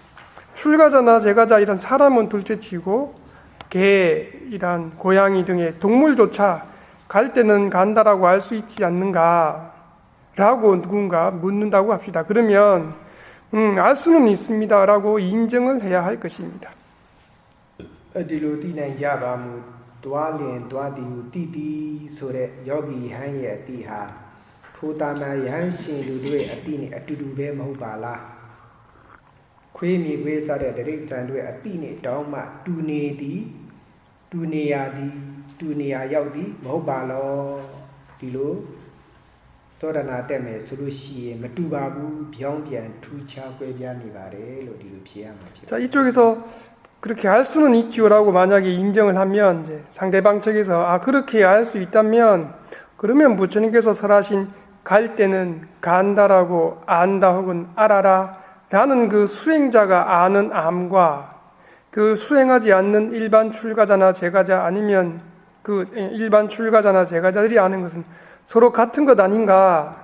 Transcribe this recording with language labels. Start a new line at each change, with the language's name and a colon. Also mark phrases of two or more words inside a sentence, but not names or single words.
Korean: 출가자나 제가자 이런 사람은 둘째치고 개, 이란 고양이 등의 동물조차 갈 때는 간다라고 알 수 있지 않는가 라고 누군가 묻는다고 합시다. 그러면 알 수는 있습니다 라고 인정을 해야 할 것입니다.
Burmese: အဲ့ဒီလိုသိနိုင်ကြပါမူသွားလင်သွားသည်ဟုတိတိဆိုတဲ့ယောဂီဟန်ရဲ့အတိဟာထိုတာမန်ယဟန်ရှင်လူတို့ရဲ့အတိနဲ့အတူတူပဲမဟုတ်ပါလားခွေးမြေခွေးစားတဲ့တိရစ္ဆာန်တို့ရဲ့အတိနဲ့တောင်းမှတူနေသည်တူနေရသည်တူနေရရောက်သည်မဟုတ်ပါလောဒီလိုသောဒနာတက်မယ်ဆိုလို့ရှိရင်မတူပါဘူးပြောင်းပြန်ထူးခြားကွဲပြားနေပါတယ်လို့ဒီလိုဖြေရမှာဖြစ်
Korean: 자, 이쪽에서 그렇게 알 수는 있지요라고 만약에 인정을 하면 이제 상대방 측에서 그렇게 알 수 있다면 그러면 부처님께서 설하신 갈 때는 간다라고 안다 혹은 알아라 라는 그 수행자가 아는 암과 그 수행하지 않는 일반 출가자나 제가자 아니면 그 일반 출가자나 제가자들이 아는 것은 서로 같은 것 아닌가.